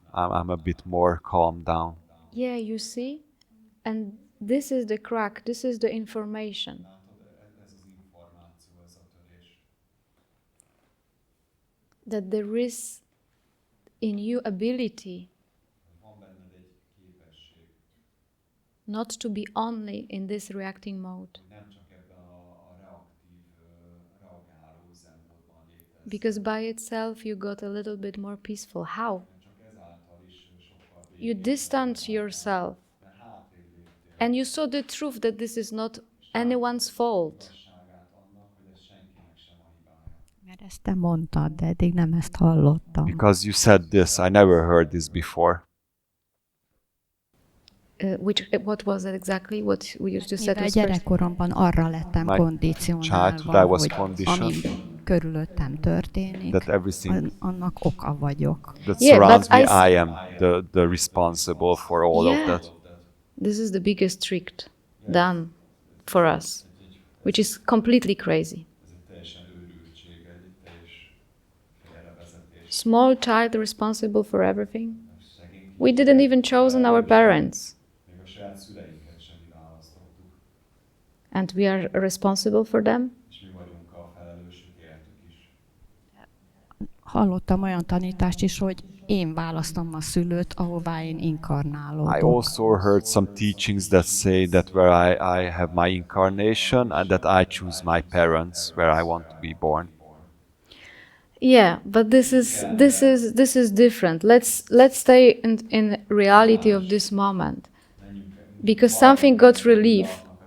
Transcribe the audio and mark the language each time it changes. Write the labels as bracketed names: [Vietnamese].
[English] I'm a bit more calmed down. Yeah, you see? And this is the crack, this is the information. [Hungarian] Látod, ez az információ, ez a törés. [English] That there is in you ability [Hungarian] Van benned egy képesség, [English] not to be only in this reacting mode. [Hungarian] hogy nem csak ebben a reaktív, reagáló üzemmódban létezz. [English] Because by itself you got a little bit more peaceful. How? [Hungarian] Csak ezáltal is sokkal [English] You distance yourself [Hungarian] mert hátrébb léptél. [English] and you saw the truth that this is not anyone's fault. [Hungarian] Igazságát annak, hogy ez senkinek sem a hibája. Mert ezt te mondtad, de eddig nem ezt hallottam. [English] Because you said this, I never heard this before. What was it exactly? What we used to say? [Hungarian] Mivel gyerekkoromban arra lettem [English] My [Hungarian] kondicionálva, [English] childhood, I was [Hungarian] hogy [English] conditioned [Hungarian] ami körülöttem történik, [English] that everything [Hungarian] annak oka vagyok. [English] that Yeah, surrounds but me, I am the responsible for all of that. This is the biggest trick done for us, which is completely crazy. [Hungarian] Ez egy teljesen őrültség, egy teljes félrevezetés. [English] Small child responsible for everything. [Hungarian] Szegény [English] We didn't even chosen our parents, [Hungarian] még a saját szüleinket sem mi választottuk, [English] and we are responsible for them. [Hungarian] és mi vagyunk a felelősök értük is. Hallottam olyan tanítást is, hogy én választom a szülőt, ahová én [English] I [Hungarian] inkarnálódok. [English] also heard some teachings that say that where I have my incarnation and that I choose my parents where I want to be born. Yeah, but this is different. Let's stay in reality of this moment, because something got relief.